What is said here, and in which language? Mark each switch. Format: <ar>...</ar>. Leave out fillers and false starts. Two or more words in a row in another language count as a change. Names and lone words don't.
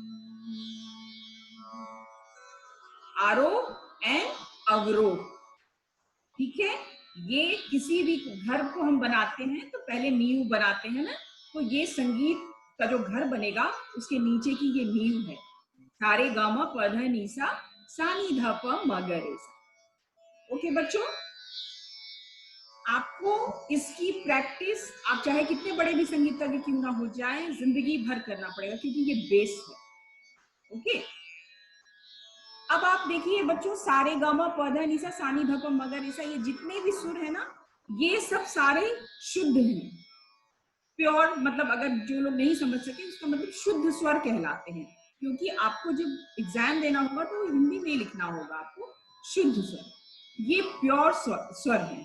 <hi>आरोह एंड अवरोह। ठीक है, ये किसी भी घर को हम बनाते हैं तो पहले नींव बनाते हैं ना, तो ये संगीत का जो घर बनेगा उसके नीचे की ये नींव है। सारे गामा प ध नी सा, सा नी ध प म ग रे सा। ओके बच्चों, आपको इसकी प्रैक्टिस आप चाहे कितने बड़े भी संगीतज्ञ क्यों ना हो जाए, जिंदगी भर करना पड़ेगा, क्योंकि ये बेस है। ओके, अब आप देखिए बच्चों, सारे गामा प ध नी सा, सा नी ध प म ग रे सा, ये जितने भी सुर है ना, ये सब सारे शुद्ध हैं। प्योर मतलब अगर जो लोग नहीं समझ सके उसका मतलब शुद्ध स्वर कहलाते हैं, क्योंकि आपको जब एग्जाम देना होगा तो हिंदी में लिखना होगा आपको शुद्ध स्वर। ये प्योर स्वर है।</hi>